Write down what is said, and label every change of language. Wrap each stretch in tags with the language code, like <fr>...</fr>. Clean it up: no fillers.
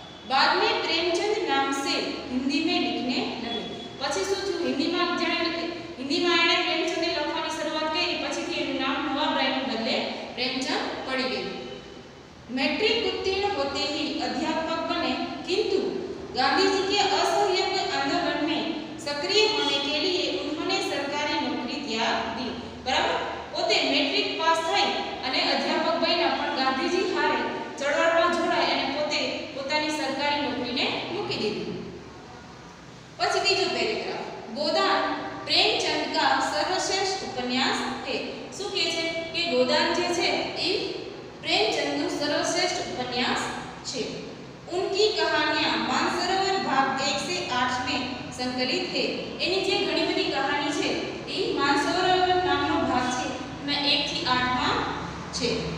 <hi>बाद में प्रेमचंद नाम से हिंदी में लिखने लगे.</hi> <gu>પછી શું થયું? હિન્દીમાં એણે પ્રેમચંદે લખવાની શરૂઆત કરી. પછીથી એનું નામ નવાબ રાયને બદલે પ્રેમચંદ પડી ગયું.</gu> <hi>मैट्रिक उत्तीर्ण होते ही अध्यापक बने, किंतु गांधी जी के असहयोग आंदोलन में सक्रिय होने के लिए उन्होंने सरकारी नौकरी त्याग दी. बराबर?</hi> <gu>પોતે મેટ્રિક પાસ થઈ અને અધ્યાપક બન્યા, પણ ગાંધીજી હારે ચળવળમાં જોડાય અને પોતે પોતાની સરકારી નોકરીને મૂકી દીધી. પછી બીજો પેરેગ્રાફ.</gu> <hi>गोदान प्रेमचंद का सर्वश्रेष्ठ उपन्यास है.</hi> <gu>શું કહે છે? કે गोदान જે છે એ प्रेमचंदનું</gu> <hi>सर्वश्रेष्ठ उपन्यास</hi> <gu>છે.</gu> <hi>उनकी कहानियां मानसरोवर भाग 1 से 8 में संकलित है.</hi> <gu>એની જે ઘણી બધી કહાની છે એ मानसरोवर नामનો भाग છે, में 1 થી 8 માં છે.</gu>